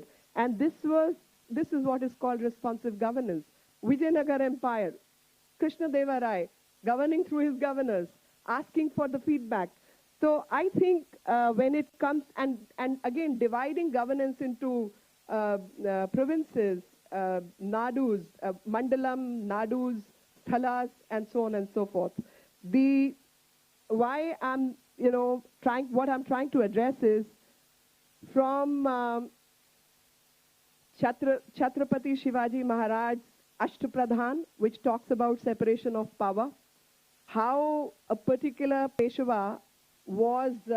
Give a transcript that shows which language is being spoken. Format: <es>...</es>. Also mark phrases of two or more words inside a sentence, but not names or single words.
<en>And this is what is called responsive governance. Vijayanagar Empire, Krishna Deva Rai, governing through his governors, asking for the feedback. So I think when it comes, and again, dividing governance into provinces, nadus, mandalam, nadus, sthalas, and so on and so forth. What I'm trying to address is from Chhatrapati Shivaji Maharaj's Ashtapradhan, which talks about separation of power, how a particular Peshwa was</en>